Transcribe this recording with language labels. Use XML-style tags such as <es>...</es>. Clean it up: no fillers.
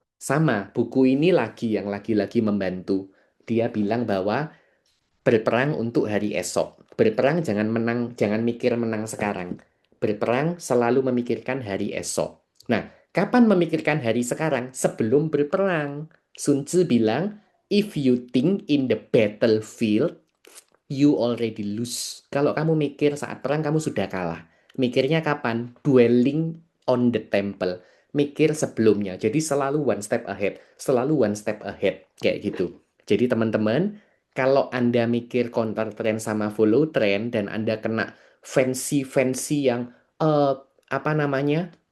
<id>Sama, buku ini yang lagi-lagi membantu. Dia bilang bahwa berperang untuk hari esok. Berperang jangan menang, jangan mikir menang sekarang. Berperang selalu memikirkan hari esok. Nah, kapan memikirkan hari sekarang? Sebelum berperang.</id> <en>Sun Tzu</en> <id>bilang,</id> <en>if you think in the battlefield, you already lose.</en> <id>Kalau kamu mikir saat perang, kamu sudah kalah. Mikirnya kapan?</id> <en>Dwelling on the temple.</en> <id>Mikir sebelumnya. Jadi selalu</id> <en>one step ahead.</en> <id>Selalu one step ahead. Kayak gitu. Jadi teman-teman, kalau Anda mikir counter trend sama follow trend dan Anda kena fancy-fancy yang apa namanya?</id>